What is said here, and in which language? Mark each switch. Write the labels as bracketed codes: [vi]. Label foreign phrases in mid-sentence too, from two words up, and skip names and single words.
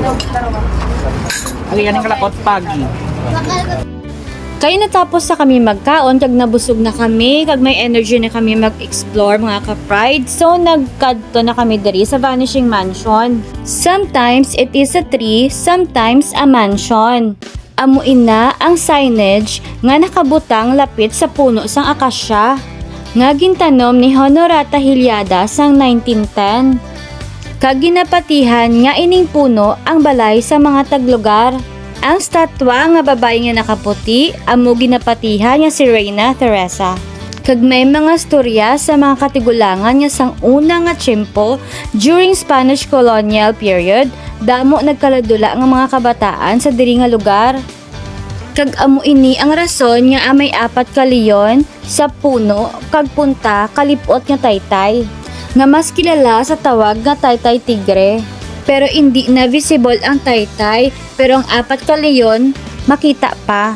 [hil] Ali yan ang kalakot pagi. Kaya natapos sa kami magkaon kag nabusog na kami kag may energy na kami mag-explore mga ka-pride. So nagkadto na kami diri sa Vanishing Mansion. [en] Sometimes it is a tree, sometimes a mansion. [hil] Amuin na ang signage nga nakabutang lapit sa puno sang akasya nga gintanom ni Honorata Hilyada sang 1910. Kag ginapatihan nga ining puno ang balay sa mga taglugar. Ang statwa nga babae nga nakaputi amo ginapatihan nga si Reina Teresa. Kag may mga storya sa mga katigulangan nga sang una nga tiyempo [en] during Spanish colonial period, [hil] damo nagkaladula nga mga kabataan sa diri nga lugar. Kag amo ini ang rason nga may 4 ka leon sa puno kag punta kalipot nga taytay nga mas kilala sa tawag nga taytay tigre. Pero hindi na visible ang taytay pero ang 4 ka leon makita pa.